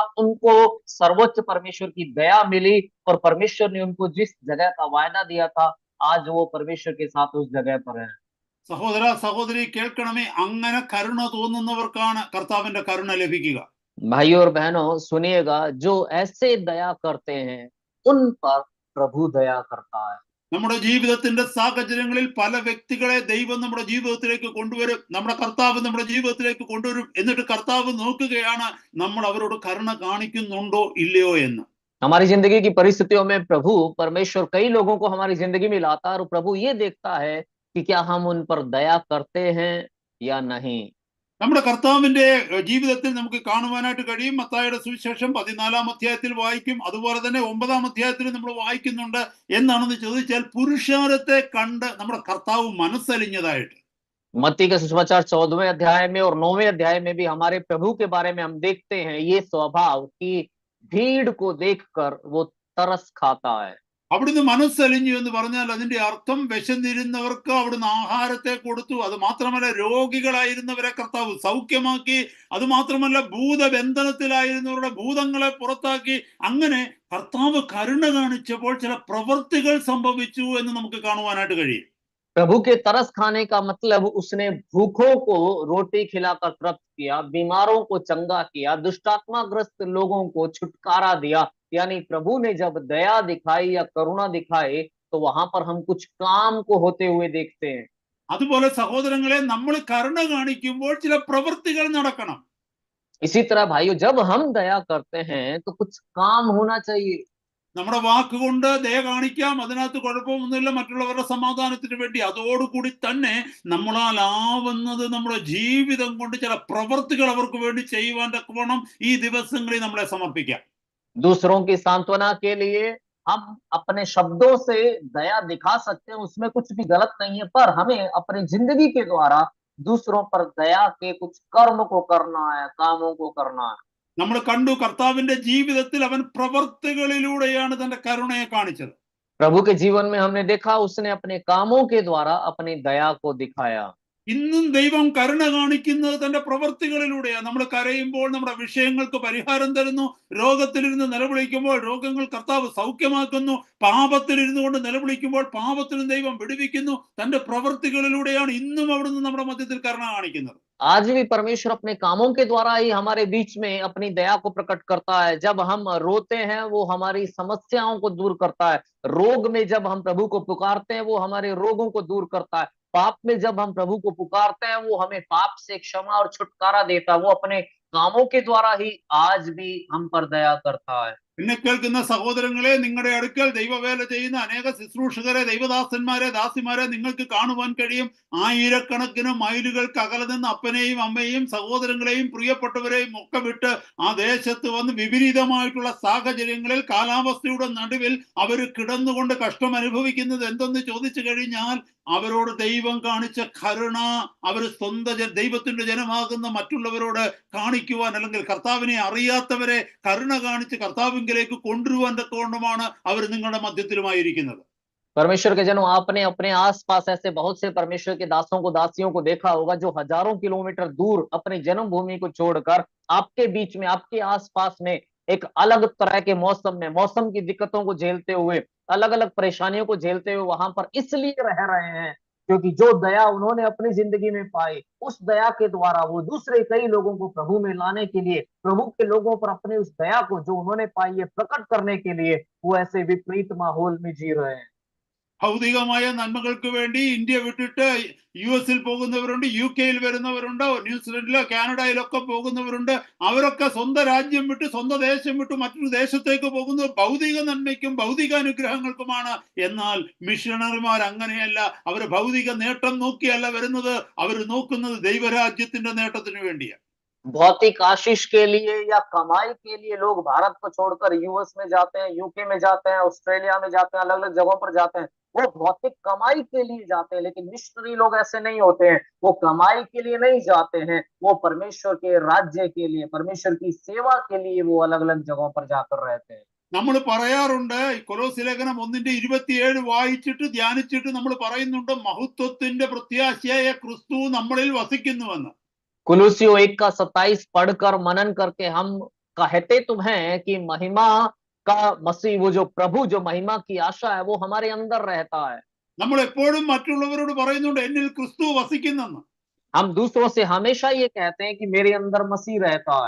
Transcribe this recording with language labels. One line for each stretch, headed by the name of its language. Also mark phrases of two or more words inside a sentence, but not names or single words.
Hindi: उनको सर्वोच्च परमेश्वर की दया मिली और परमेश्वर ने उनको जिस जगह का वायदा दिया था, आज वो परमेश्वर के साथ उस जगह पर है।
Malayalam: സഹോദര സഹോദരി കേൾക്കണമേ, അങ്ങനെ കരുണ തോന്നുന്നവർക്കാണ് കർത്താവിന്റെ കരുണ ലഭിക്കുക.
Hindi: भाई और बहनों सुनिएगा, जो ऐसे दया करते हैं उन पर प्रभु दया करता है।
Malayalam: നമ്മുടെ ജീവിതത്തിന്റെ സാഹചര്യങ്ങളിൽ പല വ്യക്തികളെ ദൈവം നമ്മുടെ ജീവിതത്തിലേക്ക് കൊണ്ടുവരും, നമ്മുടെ കർത്താവ് നമ്മുടെ ജീവിതത്തിലേക്ക് കൊണ്ടുവരും. എന്നിട്ട് കർത്താവ് നോക്കുകയാണ് നമ്മൾ അവരോട് കരുണ കാണിക്കുന്നുണ്ടോ ഇല്ലയോ എന്ന്.
Hindi: हमारी जिंदगी की परिस्थितियों में प्रभु परमेश्वर कई लोगों को हमारी जिंदगी में लाता है और प्रभु ये देखता है कि क्या हम उन पर दया करते हैं या नहीं।
Malayalam: നമ്മുടെ കർത്താവിന്റെ ജീവിതത്തിൽ നമുക്ക് കാണുവാനായിട്ട് കഴിയും. മത്തായിയുടെ സുവിശേഷം 14-ാം അധ്യായത്തിൽ വായിക്കും, അതുപോലെ തന്നെ 9-ാം അധ്യായത്തിൽ നമ്മൾ വായിക്കുന്നുണ്ട്. എന്താണെന്ന് ചോദിച്ചാൽ പുരുഷാരത്തെ കണ്ട് നമ്മുടെ കർത്താവ് മനസ്സലിഞ്ഞതായിട്ട്.
Hindi: मत्ती का सुसमाचार 14वें अध्याय में और 9वें अध्याय में भी हमारे प्रभु के बारे में हम देखते हैं ये स्वभाव कि भीड़ को देखकर वो तरस खाता है।
Malayalam: അവിടുന്ന് മനസ്സലിഞ്ഞു എന്ന് പറഞ്ഞാൽ അതിന്റെ അർത്ഥം വിശന്നിരുന്നവർക്ക് അവിടുന്ന് ആഹാരത്തെ കൊടുത്തു. അത് മാത്രമല്ല, രോഗികളായിരുന്നവരെ കർത്താവ് സൗഖ്യമാക്കി. അത് മാത്രമല്ല, ഭൂതബന്ധനത്തിലായിരുന്നവരുടെ ഭൂതങ്ങളെ പുറത്താക്കി. അങ്ങനെ കർത്താവ് കരുണ കാണിച്ചപ്പോൾ ചില പ്രവൃത്തികൾ സംഭവിച്ചു എന്ന് നമുക്ക് കാണുവാനായിട്ട് കഴിയും.
Hindi: प्रभु के तरस खाने का मतलब उसने भूखों को रोटी खिलाकर तृप्त किया, बीमारों को चंगा किया, दुष्टात्माग्रस्त लोगों को छुटकारा दिया। यानी प्रभु ने जब दया दिखाई या करुणा दिखाई तो वहां पर हम कुछ काम को होते हुए देखते हैं।
Malayalam: അതുപോലെ സഹോദരങ്ങളെ, നമ്മൾ കരുണ കാണിക്കുമ്പോൾ ചില പ്രവൃത്തികൾ നടക്കണം.
Hindi: इसी तरह भाइयों, जब हम दया करते हैं तो कुछ काम होना चाहिए।
Malayalam: നമ്മുടെ വാക്കുകൊണ്ട് ദയ കാണിക്കാം, അതിനകത്ത് കുഴപ്പമൊന്നുമില്ല, മറ്റുള്ളവരുടെ സമാധാനത്തിന് വേണ്ടി. അതോടുകൂടി തന്നെ നമ്മളാലാവുന്നത് നമ്മുടെ ജീവിതം കൊണ്ട് ചില പ്രവൃത്തികൾ അവർക്ക് വേണ്ടി ചെയ്യുവാൻ തക്കവണ്ണം ഈ ദിവസങ്ങളിൽ നമ്മളെ സമർപ്പിക്കാം.
Hindi: दूसरों की सांत्वना के लिए हम अपने शब्दों से दया दिखा सकते हैं, उसमें कुछ भी गलत नहीं है, पर हमें अपनी जिंदगी के द्वारा दूसरों पर दया के कुछ कर्म को करना है, कामों को करना है।
Malayalam: നമ്മൾ കണ്ടു, കർത്താവിന്റെ ജീവിതത്തിൽ അവൻ പ്രവൃത്തികളിലൂടെയാണ് തന്റെ കരുണയെ കാണിച്ചത്.
Hindi: प्रभु के जीवन में हमने देखा उसने अपने कामों के द्वारा अपनी दया को दिखाया।
Malayalam: ഇന്നും ദൈവം കരുണ കാണിക്കുന്നത് തന്റെ പ്രവൃത്തികളിലൂടെയാണ്. നമ്മൾ കരയുമ്പോൾ നമ്മുടെ വിഷയങ്ങൾക്ക് പരിഹാരം തരുന്നു, രോഗത്തിലിരുന്ന് നിലവിളിക്കുമ്പോൾ രോഗങ്ങൾ കർത്താവ് സൗഖ്യമാക്കുന്നു, പാപത്തിലിരുന്നു കൊണ്ട് നിലവിളിക്കുമ്പോൾ പാപത്തിലും ദൈവം വിടുവിക്കുന്നു. തന്റെ പ്രവൃത്തികളിലൂടെയാണ് ഇന്നും അവിടുന്ന് നമ്മുടെ മധ്യത്തിൽ കരുണ കാണിക്കുന്നത്.
Hindi: आज भी परमेश्वर अपने कामों के द्वारा ही हमारे बीच में अपनी दया को प्रकट करता है। जब हम रोते हैं वो हमारी समस्याओं को दूर करता है, रोग में जब हम प्रभु को पुकारते हैं वो हमारे रोगों को दूर करता है, पाप में जब हम प्रभु को पुकारते हैं वो हमें पाप से क्षमा और छुटकारा देता है। वो अपने कामों के द्वारा ही आज भी हम पर दया करता है।
Malayalam: എന്നെ കേൾക്കുന്ന സഹോദരങ്ങളെ, നിങ്ങളുടെ അടുക്കൽ ദൈവവേല ചെയ്യുന്ന അനേക ശുശ്രൂഷകരെ, ദൈവദാസന്മാരെ, ദാസിമാരെ നിങ്ങൾക്ക് കാണുവാൻ കഴിയും. ആയിരക്കണക്കിന് മൈലുകൾക്ക് അകലെ നിന്ന് അപ്പനെയും അമ്മയെയും സഹോദരങ്ങളെയും പ്രിയപ്പെട്ടവരെയും ഒക്കെ വിട്ട് ആ ദേശത്ത് വന്ന് വിപരീതമായിട്ടുള്ള സാഹചര്യങ്ങളിൽ കാലാവസ്ഥയുടെ നടുവിൽ അവർ കിടന്നുകൊണ്ട് കഷ്ടം അനുഭവിക്കുന്നത് എന്തെന്ന് ചോദിച്ചു കഴിഞ്ഞാൽ അവരോട് ദൈവം കാണിച്ച കരുണ അവർ സ്വന്തം ദൈവത്തിന്റെ ജനമാകുന്ന മറ്റുള്ളവരോട് കാണിക്കുവാൻ, അല്ലെങ്കിൽ കർത്താവിനെ അറിയാത്തവരെ കരുണ കാണിച്ച് കർത്താവിലേക്ക് കൊണ്ടുവരുവാൻ തക്കവണ്ണമാണ് അവർ നിങ്ങളുടെ മധ്യത്തിലുമായിരിക്കുന്നത്.
Hindi: परमेश्वर के जनों, आपने अपने आसपास ऐसे बहुत से परमेश्वर के दासों को, दासियों को देखा होगा जो हजारों किलोमीटर दूर अपनी जन्मभूमि को छोड़कर आपके बीच में, आपके आसपास में एक अलग तरह के मौसम में, मौसम की दिक्कतों को झेलते हुए अलग अलग परेशानियों को झेलते हुए वहां पर इसलिए रह रहे हैं क्योंकि जो दया उन्होंने अपनी जिंदगी में पाई, उस दया के द्वारा वो दूसरे कई लोगों को प्रभु में लाने के लिए, प्रभु के लोगों पर अपने उस दया को जो उन्होंने पाई है प्रकट करने के लिए वो ऐसे विपरीत माहौल में जी रहे हैं।
Malayalam: ഭൗതികമായ നന്മകൾക്ക് വേണ്ടി ഇന്ത്യ വിട്ടിട്ട് US-ൽ പോകുന്നവരുണ്ട്, UK-ൽ വരുന്നവരുണ്ട്, ന്യൂസിലൻഡിലോ കാനഡയിലൊക്കെ പോകുന്നവരുണ്ട്. അവരൊക്കെ സ്വന്തം രാജ്യം വിട്ട് സ്വന്തം ദേശം വിട്ട് മറ്റൊരു ദേശത്തേക്ക് പോകുന്നത് ഭൗതിക നന്മയ്ക്കും ഭൗതിക അനുഗ്രഹങ്ങൾക്കുമാണ്. എന്നാൽ മിഷണറിമാർ അങ്ങനെയല്ല. അവർ ഭൗതിക നേട്ടം നോക്കിയല്ല വരുന്നത്, അവർ നോക്കുന്നത് ദൈവരാജ്യത്തിന്റെ നേട്ടത്തിന് വേണ്ടിയാണ്.
Hindi: भौतिक आशीष के लिए या कमाई के लिए लोग भारत को छोड़कर यूएस में जाते हैं, यूके में जाते हैं, ऑस्ट्रेलिया में जाते हैं, अलग अलग जगहों पर जाते हैं। वो भौतिक कमाई के लिए जाते हैं, लेकिन मिशनरी लोग ऐसे नहीं होते हैं। वो कमाई के लिए नहीं जाते हैं, वो परमेश्वर के राज्य के लिए, परमेश्वर की सेवा के लिए वो अलग अलग जगहों पर जाकर रहते हैं।
Malayalam: നമ്മൾ പറയാറുണ്ട്, കൊലോസ്യ ലേഖനം 1:27 വായിച്ചിട്ട് ധ്യാനിച്ചിട്ട് നമ്മൾ പറയുന്നുണ്ട്, മഹത്വത്തിന്റെ പ്രത്യാശയായ ക്രിസ്തു നമ്മളിൽ വസിക്കുന്നുവെന്ന്.
Hindi: कुलुसियो 1:27 पढ़कर मनन करके हम कहते तो हैं कि महिमा का मसीह, वो जो प्रभु, जो महिमा की आशा है वो हमारे अंदर रहता है।
Malayalam: നമ്മൾ എപ്പോഴും മറ്റുള്ളവരോട് പറയുന്നുണ്ട് എന്നിൽ ക്രിസ്തു വസിക്കുന്നെന്ന്.
Hindi: हम दूसरों से हमेशा ये कहते हैं कि मेरे अंदर मसीह रहता है।